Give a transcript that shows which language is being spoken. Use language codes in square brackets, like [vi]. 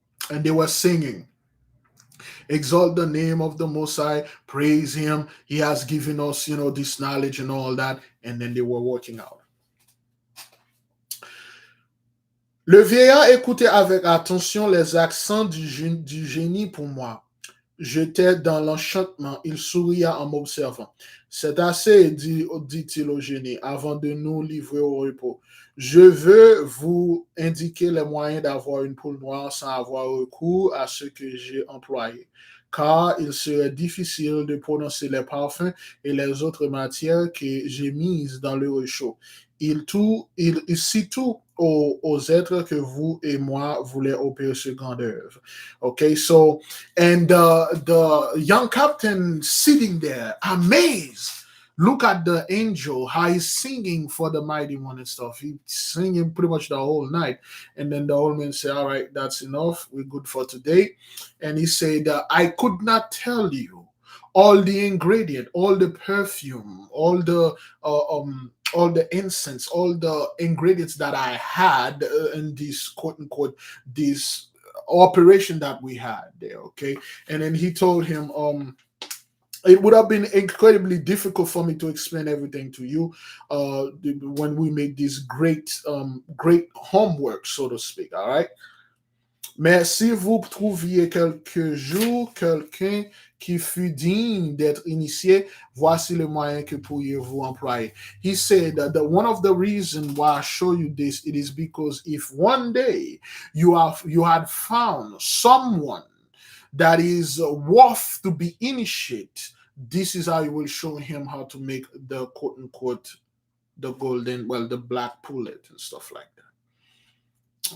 [en] And they were singing, exalt the name of the Most High, praise Him. He has given us, this knowledge and all that. And then they were working out. [fr] Le vieillard écoutait avec attention les accents du génie pour moi. J'étais dans l'enchantement. Il souria en m'observant. C'est assez, dit-il au génie, avant de nous livrer au repos. Je veux vous indiquer les moyens d'avoir une poule noire sans avoir recours à ce que j'ai employé, car il serait difficile de prononcer les parfums et les autres matières que j'ai mises dans le réchaud. Il cite tout aux êtres que vous et moi voulez opérer ce grand œuvre. [en] Okay, so, and the young captain sitting there, amazed. Look at the angel, how he's singing for the mighty one and stuff. He's singing pretty much the whole night. And then the old man said, all right, that's enough. We're good for today. And he said, I could not tell you all the ingredient, all the perfume, all the incense, all the ingredients that I had in this quote unquote this operation that we had there. Okay, and then he told him, it would have been incredibly difficult for me to explain everything to you when we make this great homework, so to speak. All right. [fr] Mais si vous trouviez quelque jour quelqu'un qui fut digne d'être initié, voici le moyen que pourriez-vous employer. [en] He said that one of the reasons why I show you this, it is because if one day you had found someone that is worth to be initiated, this is how you will show him how to make the quote unquote the the black pullet and stuff like that.